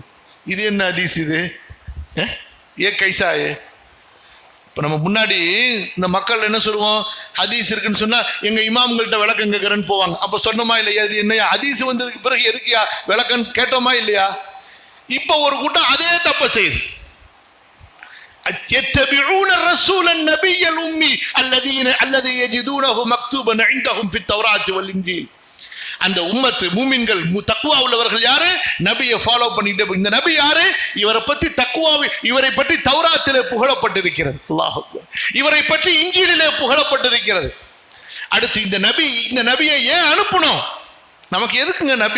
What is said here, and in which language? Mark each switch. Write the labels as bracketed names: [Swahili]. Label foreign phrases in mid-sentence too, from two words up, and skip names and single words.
[Tamil] இது என்ன ஹதீஸ் இது? ஏ கைசாயே. இப்போ நம்ம முன்னாடி இந்த மக்கள் என்ன சொல்லுவோம்? ஹதீஸ் இருக்குன்னு சொன்னா எங்க இமாம்கள்ட்ட விளக்கம் கேட்கறேன்னு போவாங்க. அப்ப சொன்னோமா இல்லையா? இது என்னையா ஹதீஸ் வந்ததுக்கு பிறகு எதுக்கியா விளக்கம் கேட்டோமா இல்லையா? இப்ப ஒரு கூட்டம் அதே தப்ப செய்யுது. [Arabic] يتبعون الرسول النبي الأمي الذي يجدونه مكتوبا عندهم في التوراة والإنجيل. [Tamil] அந்த உம்மத்து மூமின்கள், தக்வா உள்ளவர்கள் யாரு? நபியை ஃபாலோ பண்ணிட்டு. இந்த நபி யாரு? இவரை பற்றி இவரை பற்றி தௌராத்திலே புகழப்பட்டிருக்கிறது. [Arabic] الله أكبر. [Tamil] இவரை பற்றி இன்ஜீலிலே புகழப்பட்டிருக்கிறது. அடுத்து இந்த நபியை ஏன் அனுப்பணும்? நமக்கு எதுக்குங்க நபி?